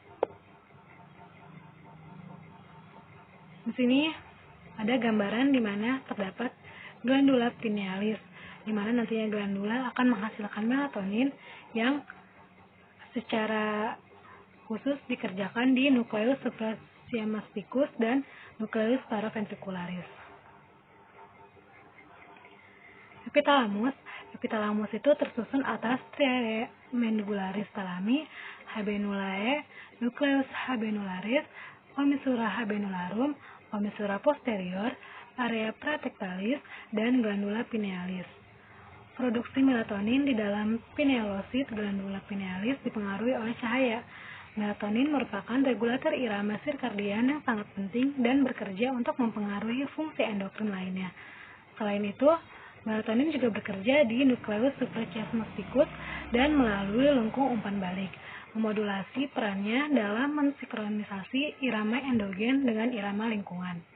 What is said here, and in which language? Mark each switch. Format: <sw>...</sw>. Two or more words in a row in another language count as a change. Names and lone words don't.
<id>Di sini ada gambaran di mana terdapat glandula pinealis, di mana nantinya glandula akan menghasilkan melatonin yang secara khusus dikerjakan di nukleus suprachiasmaticus dan nukleus paraventricularis. Epitalamus itu tersusun atas striae medullaris thalami, habenulae, nucleus habenularis, commissura habenularum, commissura posterior, area praectalis, dan glandula pinealis. Produksi melatonin di dalam pinealosit glandula pinealis dipengaruhi oleh cahaya. Melatonin merupakan regulator irama sirkadian yang sangat penting dan bekerja untuk mempengaruhi fungsi endokrin lainnya. Selain itu, melatonin juga bekerja di nukleus suprachiasmaticus dan melalui lengkung umpan balik, memodulasi perannya dalam mensinkronisasi irama endogen dengan irama lingkungan.</id>